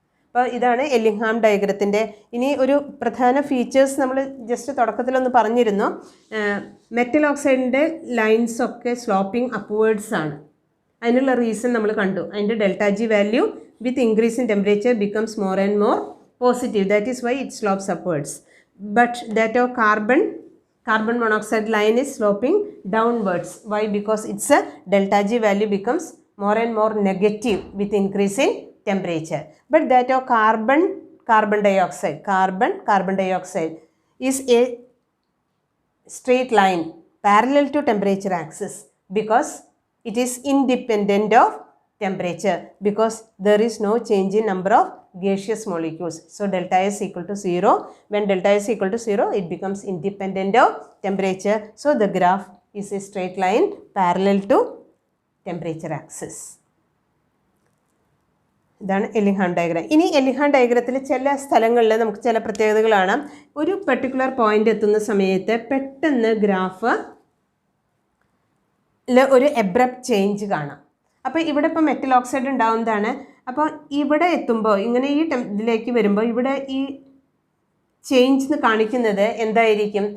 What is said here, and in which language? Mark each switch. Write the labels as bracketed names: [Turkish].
[Malayalam] അപ്പോൾ ഇതാണ് എല്ലിംഗ്ഹാം ഡയഗ്രത്തിൻ്റെ. ഇനി ഒരു പ്രധാന ഫീച്ചേഴ്സ് നമ്മൾ ജസ്റ്റ് തുടക്കത്തിലൊന്ന് പറഞ്ഞിരുന്നു. മെറ്റൽ ഓക്സൈഡിൻ്റെ ലൈൻസൊക്കെ സ്ലോപ്പിംഗ് അപ്വേർഡ്സ് ആണ്. അതിനുള്ള റീസൺ നമ്മൾ കണ്ടു. അതിൻ്റെ [English] Delta G value with increase in temperature becomes more and more positive. That is why it slopes upwards. But that of carbon monoxide line is sloping downwards. Why? Because its delta G value becomes more and more negative with increase in temperature. But that of carbon dioxide is a straight line parallel to temperature axis because it is independent of temperature, because there is no change in number of gaseous molecules. So delta S equal to 0. When delta S equal to 0, it becomes independent of temperature. So the graph is a straight line parallel to temperature axis. [Malayalam] ഇതാണ് എല്ലിംഗ്ഹാം diagram. ഇനി എല്ലിംഗ്ഹാം ഡയഗ്രത്തിൽ ചില സ്ഥലങ്ങളിൽ നമുക്ക് ചില പ്രത്യേകതകളാണ്. ഒരു particular point എത്തുന്ന സമയത്ത് പെട്ടെന്ന് ഗ്രാഫ് ഒരു എബ്രപ്റ്റ് ചേഞ്ച് കാണാം. അപ്പോൾ ഇവിടെ ഇപ്പോൾ മെറ്റൽ ഓക്സൈഡ് ഉണ്ടാവുന്നതാണ്. അപ്പോൾ ഇവിടെ എത്തുമ്പോൾ ഇങ്ങനെ ഈ ഇതിലേക്ക് വരുമ്പോൾ ഇവിടെ ഈ ചേഞ്ച് എന്ന് കാണിക്കുന്നത് എന്തായിരിക്കും?